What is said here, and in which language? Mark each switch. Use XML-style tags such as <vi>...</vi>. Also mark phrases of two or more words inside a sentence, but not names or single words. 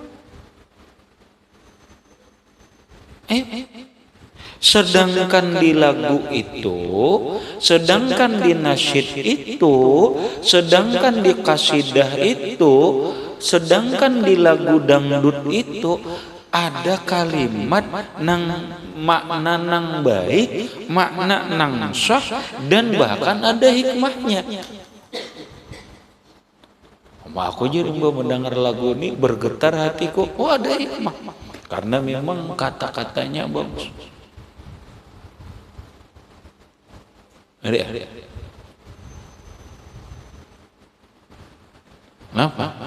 <bjn>Sedangkan di lagu itu, sedangkan di nasyid itu, sedangkan di kasidah itu, sedangkan di lagu dangdut itu ada kalimat nang makna nang baik, makna nang sah, dan bahkan ada hikmahnya. Aku jadi mendengar lagu ini bergetar hatiku, oh ada hikmah, karena memang kata-katanya bagus. Kenapa?</bjn>